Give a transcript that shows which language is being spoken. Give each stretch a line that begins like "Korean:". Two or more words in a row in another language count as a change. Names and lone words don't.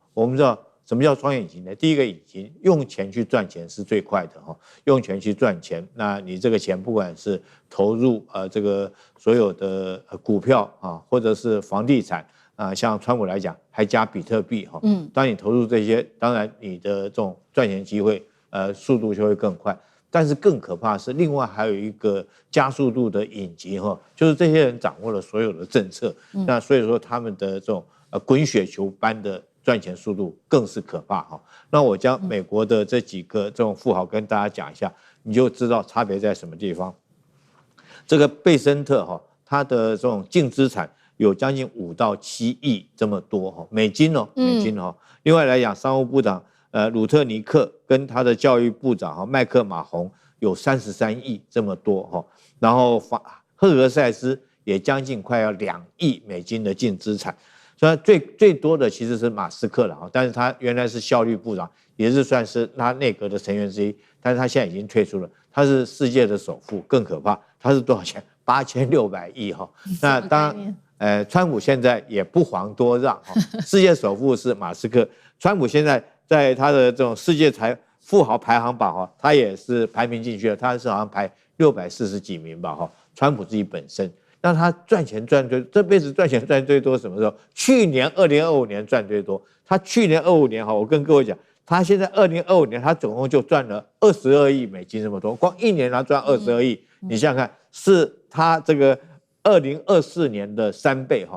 Chinese: 我們知道什麼叫雙引擎呢？第一個引擎用錢去賺錢是最快的，用錢去賺錢，那你這個錢不管是投入這個所有的股票啊，或者是房地產。像川普來講，還加比特幣哈，當你投入這些，當然你的這種賺錢機會，速度就會更快。但是更可怕的是，另外還有一個加速度的引擎哈，就是這些人掌握了所有的政策，那所以說他們的這種滾雪球般的這賺錢速度更是可怕哈。那我將美國的這幾個這種富豪跟大家講一下，你就知道差別在什麼地方。這個貝森特哈，他的這種淨資產有將近5到7億這麼多哈，美金哦，美金哦。另外來講，商務部長魯特尼克跟他的教育部長麥克馬洪有33億這麼多哈，然後赫格塞斯也將近快要2億美金的淨資產。雖然最多的其實是馬斯克了哈，但是他原來是效率部長，也是算是他內閣的成員之一，但是他現在已經退出了。他是世界的首富，更可怕，他是多少錢？8600億哈。那當然，川普現在也不遑多讓哈，世界首富是馬斯克，川普現在在他的這種世界富豪排行榜哈，他也是排名進去了，他是好像排640幾名吧哈。川普自己本身。那他賺錢賺最，這輩子賺錢賺最多什麼時候？去年2025年賺最多。他去年25年哈，我跟各位講，他現在2025年他總共就賺了22億美金這麼多，光一年他賺22億，你想想看，是他這個2024年的3倍哈。